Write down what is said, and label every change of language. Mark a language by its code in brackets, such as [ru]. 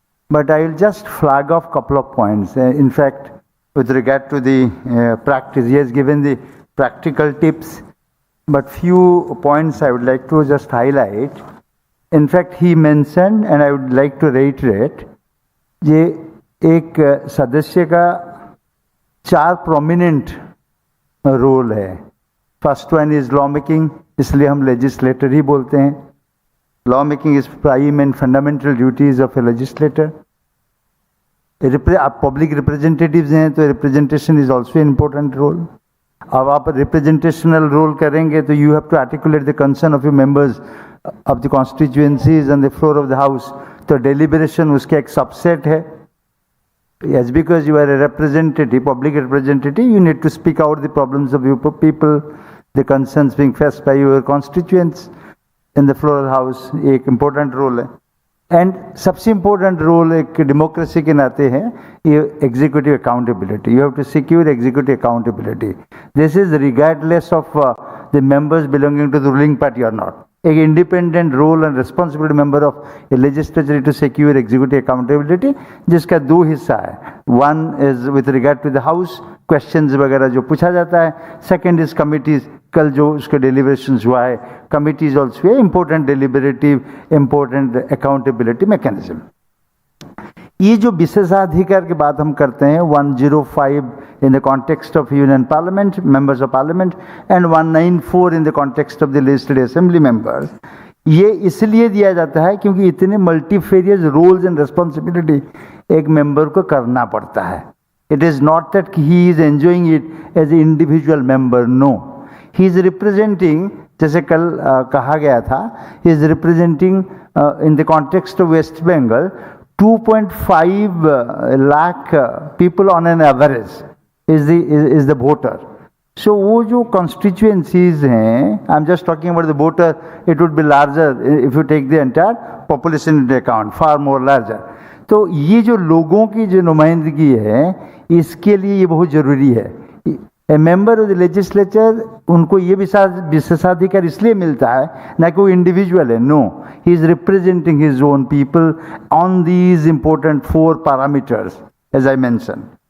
[en] But I will just flag off a couple of points. In fact, with regard to the practice, he has given the practical tips, but few points I would like to just highlight. In fact, he mentioned, and I would like to reiterate, [hi] ये एक सदस्य का [en] 4 prominent role है. First one is law making, [hi] इसलिए हम [en] legislator [hi] ही बोलते हैं. [en] Law making is prime and fundamental duties of a legislator. [hi] आप [en] public representatives [hi] हैं तो [en] Representation is also important role. [hi] अब आप [en] representational role [hi] करेंगे तो [en] You have to articulate the concern of your members of the constituencies and the floor of the house. [hi] तो deliberation उसका एक सबसेट है. [en] Yes, because you are a representative, public representative, you need to speak out the problems of your people, the concerns being faced by your constituents in the floor house. [hi] एक important role है. [en] And [hi] सबसे [en] important role [hi] एक democracy के नाते है ये [en] executive accountability. You have to secure executive accountability. This is regardless of the members belonging to the ruling party or not. एक independent role and responsibility member of a legislature to secure executive accountability, [hi] जिसका दो हिस्सा है. [en] one is with regard to the house, questions [hi] वगैरह जो पूछा जाता है. [en] second is committees, [hi] कल जो उसके [en] deliberations [hi] हुआ है, [en] Committees also important deliberative, important accountability mechanism. [hi] ये जो विशेषाधिकार की बात हम करते हैं [en] 105 in the context of union parliament, members of parliament, and 194 in the context of the legislative assembly members, [hi] ये इसलिए दिया जाता है क्योंकि इतने [en] multifarious roles and responsibility [hi] एक मेंबर को करना पड़ता है. [en] it is not that he is enjoying it as a individual member, no, he is representing, [hi] जैसे कल कहा गया था, [en] He is representing in the context of West Bengal 2.5 lakh people on an average is the voter. So [hi] वो जो [en] constituencies हैं, I'm just talking about the voter, it would be larger if you take the entire population into account, far more larger. [hi] तो ये जो लोगों की जो नुमाइंदगी है, इसके लिए ये बहुत जरूरी है. [en] a member of the legislature, [hi] उनको ये विशेषाधिकार इसलिए मिलता है ना कि वो इंडिविजुअल है, [en] No, he is representing his own people on these important 4 parameters as I mention.